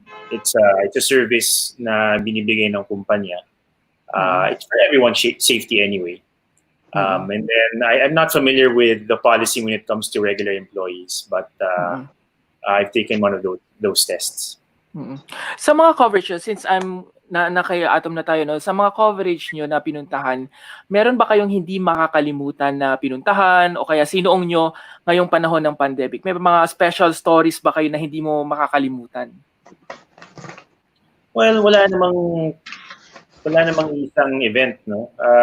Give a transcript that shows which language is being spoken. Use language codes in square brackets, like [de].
[en] It's a service [tl] na binibigay ng kumpanya. [en] It's for everyone's safety anyway. And then I'm not familiar with the policy when it comes to regular employees, but I've taken one of those tests. [tl] Sa mga coverage, since naka-atom na tayo, no? Sa mga coverage nyo na pinuntahan, meron ba kayong hindi makakalimutan na pinuntahan o kaya sinuong nyo ngayong panahon ng pandemic? May mga special stories ba kayo na hindi mo makakalimutan? Well, wala namang isang event, no?